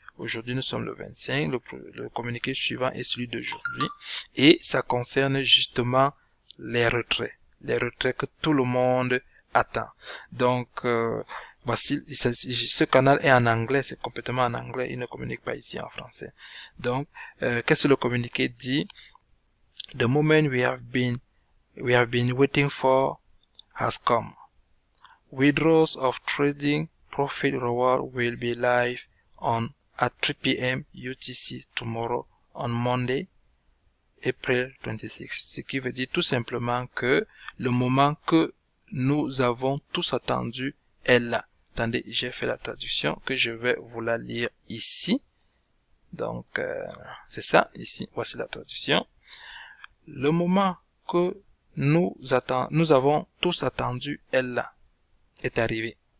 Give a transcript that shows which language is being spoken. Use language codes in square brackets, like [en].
[fr] Aujourd'hui nous sommes le 25. Le communiqué suivant est celui d'aujourd'hui et ça concerne justement les retraits que tout le monde attend. Donc voici, ce canal est en anglais, c'est complètement en anglais, il ne communique pas ici en français. Donc qu'est-ce que le communiqué dit? [en] The moment we have been waiting for has come. Withdrawals of trading profit reward will be live at 3 p.m. UTC tomorrow on Monday, April 26. [fr] Ce qui veut dire tout simplement que le moment que nous avons tous attendu est là. Attendez, j'ai fait la traduction que je vais vous la lire ici. Donc, c'est ça, ici, voici la traduction. Le moment que nous avons tous attendu est là, est arrivé.